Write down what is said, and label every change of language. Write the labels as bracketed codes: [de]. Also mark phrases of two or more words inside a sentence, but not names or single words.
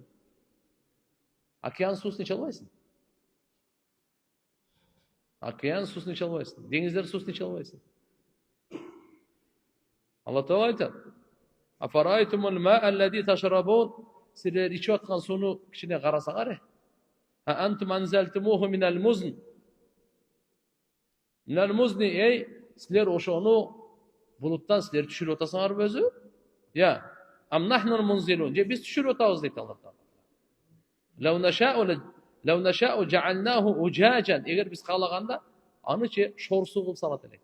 [ky] Океан суусун иче албайсың. Океан суусун иче албайсың. Деңиздер суусун иче албайсың. Алла Таала айтат: [ar] "أفرأيتم الماء الذي تشربون?" [ky] Силер ичип аткан сууну кичине карасаңар. [ar] "أأنتم أنزلتموه من المزن." من المزن, [ky] силер ошону булуттан силер түшүрүп атасыңарбы өзү? [ar] أم نحن المنزلون. [ky] Же биз түшүрүп атабыз дейт Алла Таала. [ar] لو نشاء جعلناه أجاجا. [ky] Эгер биз каалаганда аны шорсу кылып салат элек.